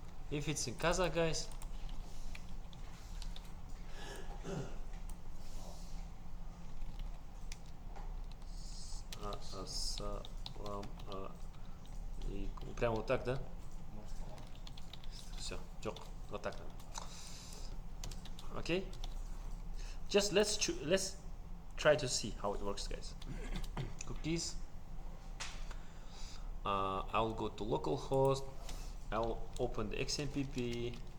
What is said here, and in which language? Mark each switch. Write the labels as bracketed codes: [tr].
[en] If it's in Kazakh, guys, ассалам алейкум. [ru] Прямо вот так, да? Все, вот так. [en] Okay, just let's try to see how it works, guys. Cookies. I'll go to localhost. I'll open the XMPP.